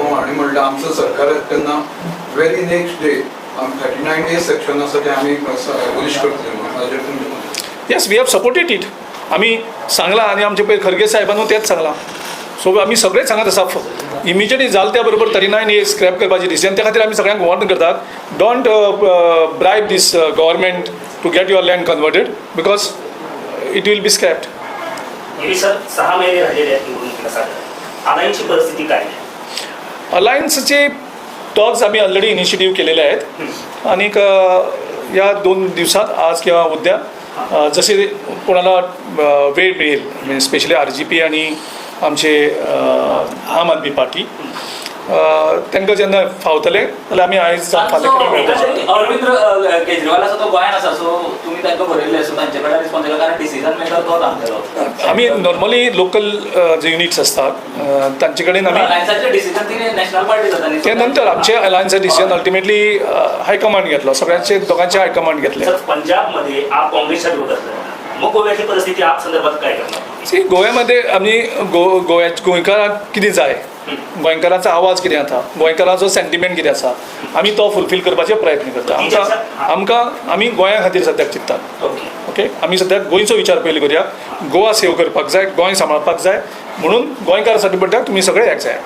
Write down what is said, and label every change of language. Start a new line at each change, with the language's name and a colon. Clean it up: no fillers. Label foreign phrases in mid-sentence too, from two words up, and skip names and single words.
Konkani: हांवें म्हणलें आमचो सरकार येता तेन्ना
English: very next day
Konkani: 39A सेक्शन आसा तें आमी एबॉलिश करतले म्हणून हाजेर तुमचें मत?
English: Yes, we have supported it.
Konkani: आमी सांगलां आनी आमचे पळय खरगे साहेबानूय तेंच सांगलां. सो आमी सगळेच सांगत आसा इमिजिएटली जाल त्या बरोबर 39A स्क्रॅप करपाची डिसिजन. त्या खातीर आमी सगळ्यांक वॉर्न करतात,
English: Don't bribe this government to get your land converted because it will be scrapped.
Marathi: सर 6 महिने राहिलेले आहेत निवडणुकीला. अलायन्सची परिस्थिती काय आहे? अलायन्सचे टॉक्स आम्ही ऑलरेडी इनिशिएटिव्ह केलेले आहेत आणि या 2 दिवसात आज किंवा उद्या जसे कोणाला वेळ मिळेल म्हणजे स्पेशली RGP आणि आमचे आम आदमी पार्टी
Konkani: तांकां जेन्ना फावतले जाल्यार आमी आयज अरविंद केजरीवाल आसा तो गोंयांत आसा, सो तुमी तांकां बरयल्ले, सो तांचे कडेन रिस्पॉन्सिबल कारण
English: decision maker
Konkani: तो सांगतलो. आमी
English: normally local
Konkani: जे युनिट्स असतात तांचे कडेन आमी अलायन्साचें डिसिजन ती
English: national party
Konkani: जाता न्ही, ते नंतर आमचे अलायन्सचे डिसिजन अल्टिमेटली हायकमांड घेतलो, सगळ्यांचे दोगांचे हायकमांड घेतले.
Marathi: पंजाबमध्ये आप काँग्रेसच्या विरोधात, मग गोव्याची परिस्थिती आप संदर्भात काय करणार?
Konkani: गोव्यामध्ये आमी गोंयकारांक कितें जाय, गोंयकारांचो आवाज कितें आसा, गोंयकारांचो सेंटिमेंट कितें आसा, आमी तो फुलफील करपाचे प्रयत्न करता. आमकां आमी गोंया खातीर सद्याक चिंततात. ओके, आमी सद्याक गोंयचो विचार पयलीं करुया. गोवा सेव करपाक जाय, गोंय सांबाळपाक जाय, म्हणून गोंयकारांसाठी म्हणटा तुमी सगळे एक जाय.